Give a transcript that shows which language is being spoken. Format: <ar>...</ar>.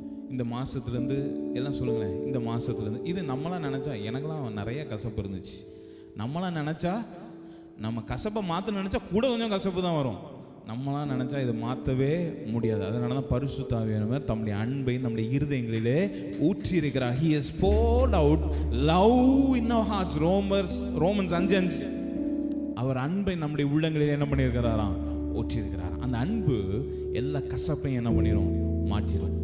<ta>இந்த மாசத்துல இருந்து எல்லாம் சொல்லுங்களேன், இந்த மாசத்துல இருந்து இது நம்மளாம் நினைச்சா, எனக்கெல்லாம் நிறைய கசப்பு இருந்துச்சு. நம்மளாம் நினைச்சா, நம்ம கசப்பை மாற்ற நினைச்சா கூட கொஞ்சம் கசப்பு தான் வரும். நம்மளாம் நினைச்சா இதை மாற்றவே முடியாது. அதனால தான் பரிசுத்த ஆவியானவர் தம்முடைய அன்பை நம்முடைய இருதயங்களிலே ஊற்றி இருக்கிறார்.</ta> <en>He has poured out love in our hearts.</en> <ta>Romans 5:5. அவர் அன்பை நம்முடைய உள்ளங்களிலே என்ன பண்ணியிருக்கிறாராம், ஊற்றி இருக்கிறார். அந்த அன்பு எல்லா கசப்பையும் என்ன பண்ணிடும், மாற்றிடும்.</ta>